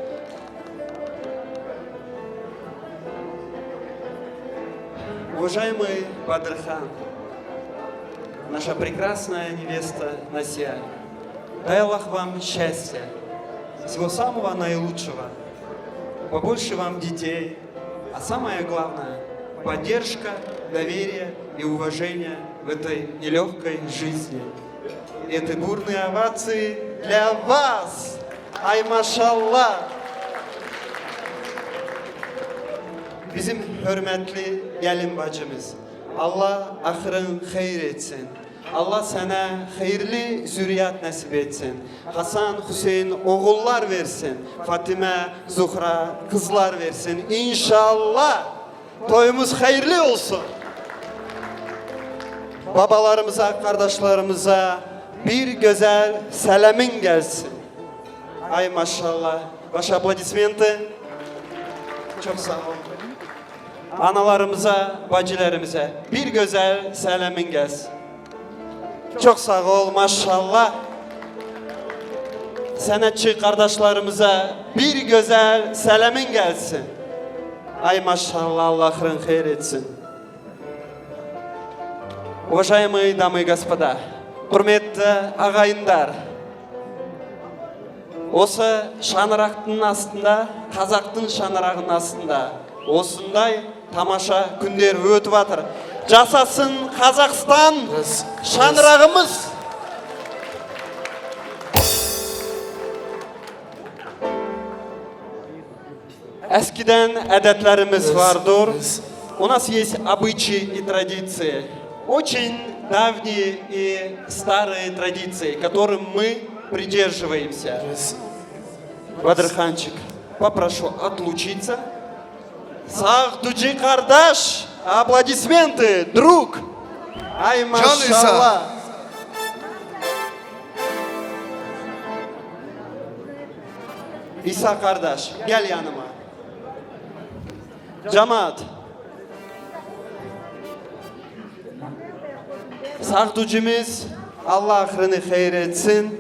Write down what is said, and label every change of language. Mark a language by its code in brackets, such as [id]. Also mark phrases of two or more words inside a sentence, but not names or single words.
[ru] Уважаемый Бадырхан, наша прекрасная невеста Насия, дай Аллах вам счастья, всего самого наилучшего, побольше вам детей, а самое главное – поддержка, доверие и уважение в этой нелегкой жизни. И эти бурные овации для вас! [tr] Ay, maşallah! Bizim hürmetli gelin bacımız, Allah ahırın hayır etsin. Allah sana hayırlı zürriyat nasip etsin. Hasan, Hüseyin oğullar versin. Fatime, Zuhra kızlar versin. İnşallah toyumuz hayırlı olsun. Babalarımıza, kardeşlerimize bir güzel selamın gelsin. Ay maşallah. [ru] Ваши аплодисменты. [tr] Çok sağ olun. Analarımıza, bacılarımıza bir güzel selamın gelsin. Çok sağ ol maşallah. Sanatçı kardeşlerimize bir güzel selamın gelsin. Ay maşallah, Allah'ın hayır etsin. [ru] Уважаемые дамы и господа, [kk] құрметті ағайындар, осы шаңырақтың астында, қазақтың шаңырағының астында осындай тамаша күндер өтіп жатыр. Жасасын Қазақстан шаңырағымыз. [tr] Eskiden adetlerimiz vardır. [ru] У нас есть обычаи и традиции. Очень давние и старые традиции, которым мы придерживаемся. Бадырханчик, попрошу отлучиться. Сагдуджи кардаш, аплодисменты, друг. Ай, машаллах. [tr] İsa kardeş, gel yanıma. Cemaat. Sağducumuz Allah ahırını hayır etsin.